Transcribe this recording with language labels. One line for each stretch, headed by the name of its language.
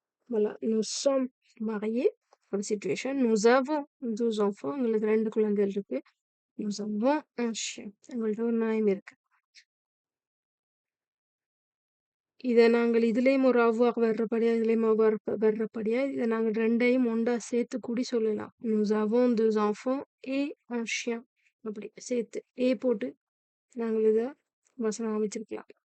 French: Voilà. Nous sommes mariés. Comme situation. Nous avons 2 enfants.
Tamil: எங்களுக்கு 2 குழந்தைகள் இருக்கு.
French: Nous avons un chien.
Tamil: எங்கள்ட்ட ஒரு நாயும் இருக்கு. இத நாங்கள் இதுலயும் ஒரு avoir வர்றபடியா, இதுலயும் avoir வர்றபடியா, இத நாங்க 2யும் ஒன்றா சேர்த்து கூடி சொல்லலாம்.
French: Nous avons 2 enfants et un chien.
Tamil: அப்படி சேர்த்து போட்டு நாங்கள் இத வசனம் அமைச்சிருக்கலாம்.